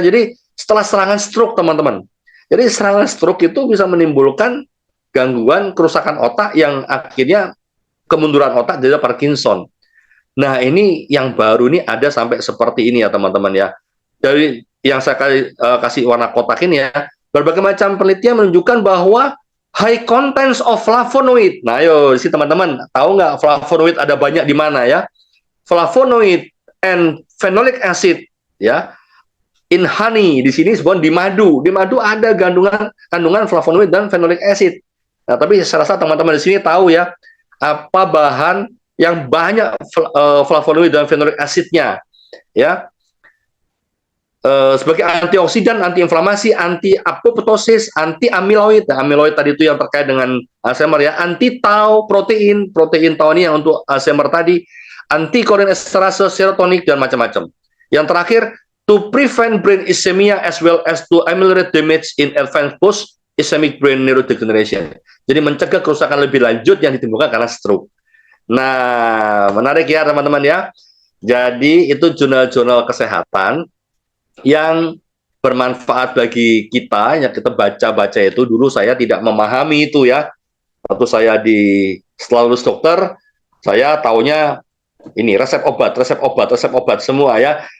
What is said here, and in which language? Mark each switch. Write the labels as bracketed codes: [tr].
[id] Jadi setelah serangan stroke teman-teman. Jadi serangan stroke itu bisa menimbulkan gangguan kerusakan otak yang akhirnya kemunduran otak jadi Parkinson. Nah, ini yang baru ini ada sampai seperti ini ya teman-teman ya. Dari yang saya kasih warna kotak ini ya, berbagai macam penelitian menunjukkan bahwa [en] high contents of flavonoid. [id] Nah, ayo sih teman-teman, tahu nggak flavonoid ada banyak di mana ya? [en] Flavonoid and phenolic acid ya. In honey, [id] di sini sebenarnya di madu. Di madu ada kandungan flavonoid dan phenolic acid. Nah, tapi saya rasa teman-teman di sini tahu ya, apa bahan yang banyak flavonoid dan phenolic acidnya ya. Sebagai antioksidan, antiinflamasi, anti-apoptosis, anti-amiloid. Nah, amiloid tadi itu yang terkait dengan Alzheimer ya, anti-tau protein tau ini yang untuk Alzheimer tadi, anti-kolinesterase, serotonik dan macam-macam. [en] Yang terakhir, to prevent brain ischemia as well as to ameliorate damage in advanced post-ischemic brain neurodegeneration. [id] Jadi mencegah kerusakan lebih lanjut yang ditimbulkan karena stroke. Nah, menarik ya teman-teman ya. Jadi itu jurnal-jurnal kesehatan yang bermanfaat bagi kita, yang kita baca-baca itu. Dulu saya tidak memahami itu ya. Waktu saya setelah lulus dokter, saya taunya ini resep obat semua ya.